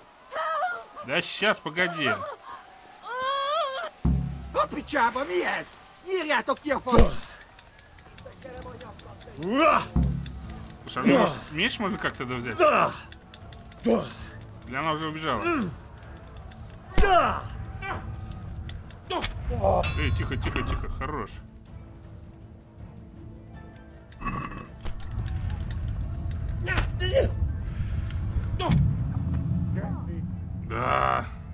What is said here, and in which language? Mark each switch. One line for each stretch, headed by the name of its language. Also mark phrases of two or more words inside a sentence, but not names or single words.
Russian: Да сейчас, погоди.
Hungarian: Nyírjátok ki a faszt!
Russian: Слушай, а может, меч можно как-то взять? Или она уже убежала? Эй, тихо, тихо, тихо, хорош. Да.